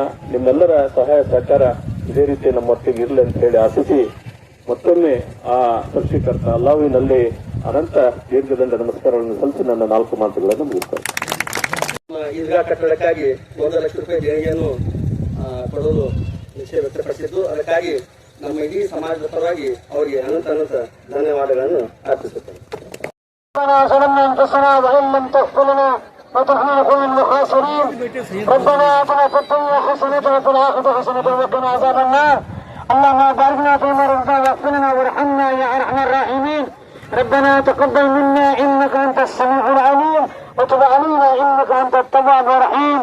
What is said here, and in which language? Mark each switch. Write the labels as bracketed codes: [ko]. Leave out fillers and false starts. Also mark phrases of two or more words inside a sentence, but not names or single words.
[kn] ನಿಮ್ಮೆಲ್ಲರ ಸಹಾಯ ಸಹಕಾರ ಇದೇ ರೀತಿ ನಮ್ಮೊಟ್ಟಿಗೆ ಇರಲಿ ಅಂತ ಹೇಳಿ ಆಶಿಸಿ ಮತ್ತೊಮ್ಮೆ ಆ ಸೃಷ್ಟಿಕರ್ತ ಅಲ್ಲಾಹುವಿನಲ್ಲಿ ಅನಂತ ದೀರ್ಘದಂಡ ನಮಸ್ಕಾರಗಳನ್ನು ಸಲ್ಲಿಸಿ ನನ್ನ 4 ಮಾತುಗಳನ್ನು ಮುಗಿಸ್ತೇನೆ. ಈದ್ಗಾ ಕಟ್ಟಡಕ್ಕಾಗಿ 1 ಲಕ್ಷ ರೂಪಾಯಿ ದೇಣಿಗೆಯನ್ನು ಕೊಡಲು ನಿಶ್ಚಯ ವ್ಯಕ್ತಪಡಿಸಿದ್ದು, ಅದಕ್ಕಾಗಿ ನಮ್ಮ ಇಡೀ ಸಮಾಜದ ಪರವಾಗಿ ಅವರಿಗೆ ಅನಂತ ಅನಂತ ಧನ್ಯವಾದಗಳನ್ನು ಅರ್ಪಿಸುತ್ತೇನೆ. [ar] اللهم بارك لنا فيما رزقنا واغفر لنا وارحمنا يا ارحم الراحمين. ربنا تقبل منا انك انت السميع العليم وتب علينا انك انت التواب الرحيم.